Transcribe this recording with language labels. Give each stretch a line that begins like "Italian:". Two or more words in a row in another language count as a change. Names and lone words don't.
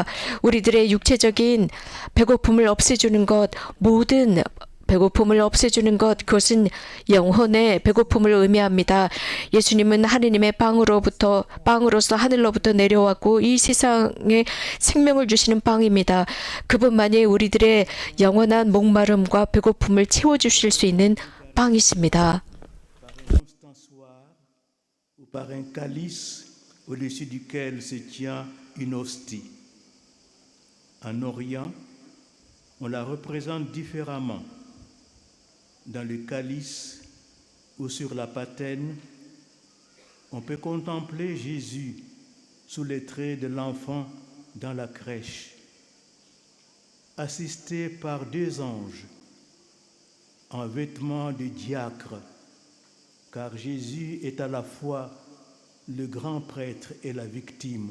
Korean: 우리들의 육체적인 배고픔을 없애주는 것, 모든 배고픔을 없애주는 것, 그것은 영혼의 배고픔을 의미합니다. 예수님은 하느님의 빵으로서 하늘로부터 내려왔고 이 세상에 생명을 주시는 빵입니다. 그분만이 우리들의 영원한 목마름과 배고픔을 채워주실 수 있는 빵이십니다.
French: Par un ostensoir ou par un calice au-dessus duquel se tient une hostie. En Orient, on la représente différemment. Dans le calice ou sur la patène, on peut contempler Jésus sous les traits de l'enfant dans la crèche, assisté par deux anges en vêtements de diacre, car Jésus est à la fois le grand prêtre et la victime.